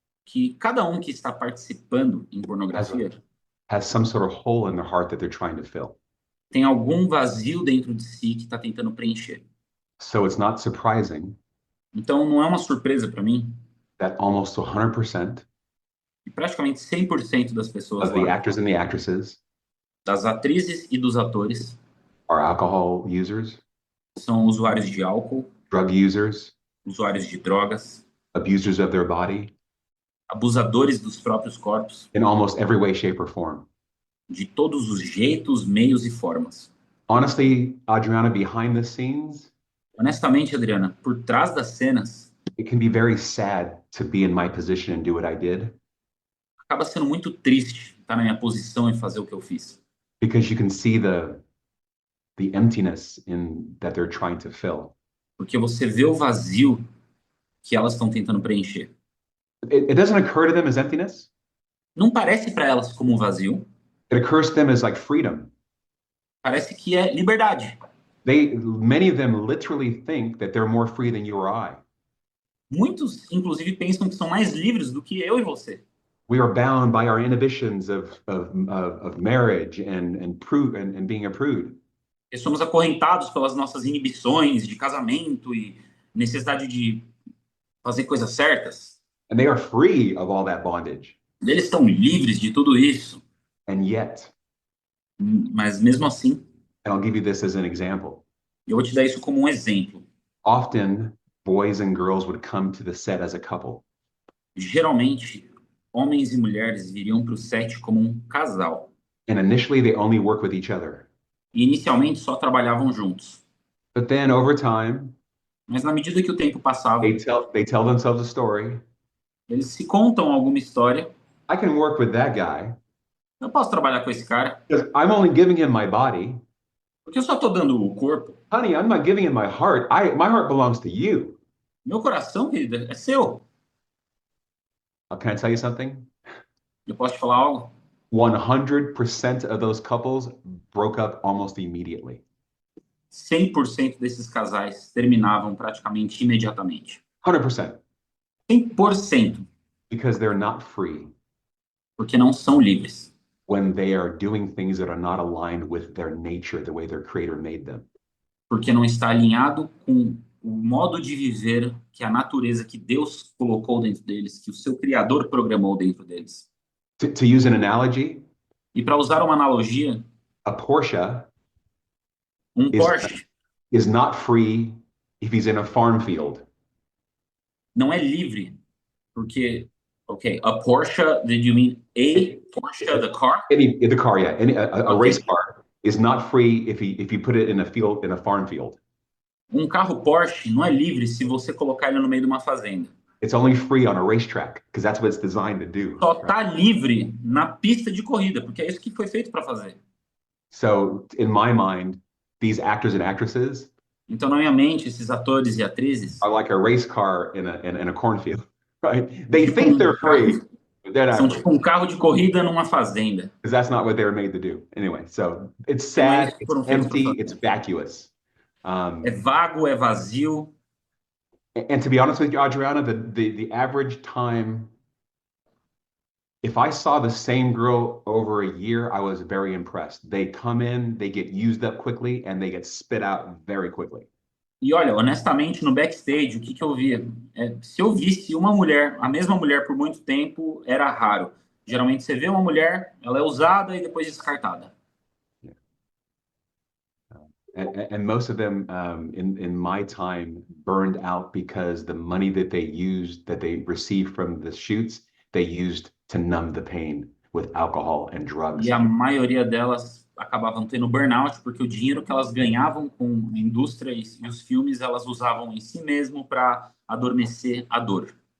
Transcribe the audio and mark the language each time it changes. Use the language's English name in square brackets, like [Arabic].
[Portuguese] que cada um que está participando em pornografia [English] has some sort of hole in their heart that they're trying to fill. [Portuguese] tem algum vazio dentro de si que está tentando preencher. [English] So it's not surprising [Portuguese] Então não é uma surpresa para mim [English] that almost 100% [Portuguese] que praticamente 100% das pessoas [English] of the [Portuguese] lá, [English] actors and the actresses [Portuguese] das atrizes e dos atores, [English] are alcohol users, [Portuguese] são usuários de álcool, [English] drug users, [Portuguese] usuários de drogas, [English] abusers of their body [Portuguese] abusadores dos próprios corpos, [English] in almost every way, shape, or form. [Portuguese] de todos os jeitos, meios e formas. [English] Honestly, Adriana, behind the scenes, [Portuguese] Honestamente, Adriana, por trás das cenas, [English] it can be very sad to be in my position and do what I did, [Portuguese] acaba sendo muito triste estar na minha posição e fazer o que eu fiz. [English] because you can see the emptiness that they're trying to fill. [Portuguese] Porque você vê o vazio que elas estão tentando preencher. [English] It doesn't occur to them as emptiness. [Portuguese] Não parece para elas como um vazio, [English] It occurs to them as like freedom. [Portuguese] parece que é liberdade. [English] Many of them literally think that they're more free than you or I. [Portuguese] Muitos, inclusive, pensam que são mais livres do que eu e você. [English] We are bound by our inhibitions of marriage and being a prude. [Portuguese] E somos acorrentados pelas nossas inibições de casamento e necessidade de fazer coisas certas. [English] And they are free of all that bondage. [Portuguese] Eles estão livres de tudo isso. [English] And yet, [Portuguese] Mas mesmo assim, [English] and I'll give you this as an example. [Portuguese] eu vou te dar isso como um exemplo. [English] Often, boys and girls would come to the set as a couple. [Portuguese] Geralmente, homens e mulheres viriam para o set como um casal. [English] And initially, they only work with each other. [Portuguese] E inicialmente só trabalhavam juntos. [English] But then over time, [Portuguese] Mas na medida que o tempo passava, [English] they tell themselves a story. [Portuguese] eles se contam alguma história. [English] I can work with that guy [Portuguese] Eu posso trabalhar com esse cara, [English] because I'm only giving him my body. [Portuguese] porque eu só estou dando o corpo. [English] Honey, I'm not giving him my heart. My heart belongs to you. [Portuguese] Meu coração, querida, é seu. [English] Can I tell you something? [Portuguese] Eu posso te falar algo? [English] 100% of those couples broke up almost immediately. [Portuguese] 100% desses casais terminavam praticamente imediatamente. [English] 100%. [Portuguese] 100%, [English] Because they're not free [Portuguese] porque não são livres. [English] when they are doing things that are not aligned with their nature, the way their creator made them. [Portuguese] Porque não está alinhado com o modo de viver que a natureza que Deus colocou dentro deles, que o seu Criador programou dentro deles. [English] To use an analogy, [Portuguese] E para usar uma analogia, [English] a Porsche [Portuguese] um Porsche [English] is not free if he's in a farm field. [Portuguese] não é livre, porque, okay, a Porsche, [English] did you mean a Porsche, the car? The car, yeah. A Okay. race car is not free if you put it in a farm field. [Portuguese] Um carro Porsche não é livre se você colocar ele no meio de uma fazenda. [English] It's only free on a racetrack because that's what it's designed to do. [Portuguese] Só está livre na pista de corrida, porque é isso que foi feito para fazer. [English] So in my mind, these actors and actresses [Portuguese] Então, na minha mente, esses atores e atrizes [English] are like a race car in a cornfield, right? They think they're free, but they're [Portuguese] são [English] not free [Portuguese] tipo um carro de corrida numa fazenda. [English] because that's not what they were made to do. Anyway, so it's [Portuguese] Não é [English] sad, [Portuguese] isso que [English] it's [Portuguese] foram feitos para [English] empty, [Portuguese] fazer. [English] it's vacuous. [Portuguese] É vago, é vazio. [English] And to be honest with you, Adriana, the average time, if I saw the same girl over a year, I was very impressed. They come in, they get used up quickly, and they get spit out very quickly. [Portuguese] E olha, honestamente, no backstage, o que eu via? Se eu visse uma mulher, a mesma mulher por muito tempo, era raro. Geralmente você vê uma mulher, ela é usada e depois descartada. [English] And most of them in my time burned out because the money that they received from the shoots, they used to numb the pain with alcohol and drugs. [Portuguese] E a maioria delas acabavam tendo burnout, porque o dinheiro que elas ganhavam com a indústria e os filmes, elas usavam em si mesmo para adormecer a dor.